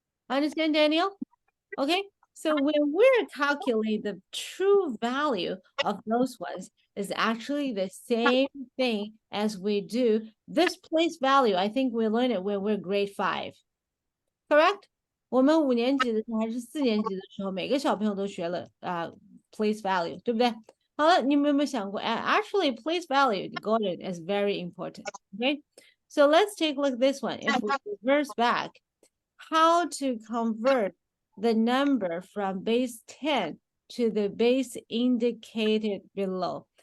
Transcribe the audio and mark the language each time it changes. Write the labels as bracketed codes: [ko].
[en] Understand, Daniel? Okay, so when we're calculating the true value of those ones is actually the same thing as we do this place value. I think we learned it when we're grade 5, correct? [zh] 我们5年级的时候还是4年级的时候，每个小朋友都学了place value，对不对？好了，你们有没有想过？ [en] Actually, place value, got it, is very important. Okay, so let's take a look at this one. If we reverse back, how to convert the number from base 10 to the base indicated below.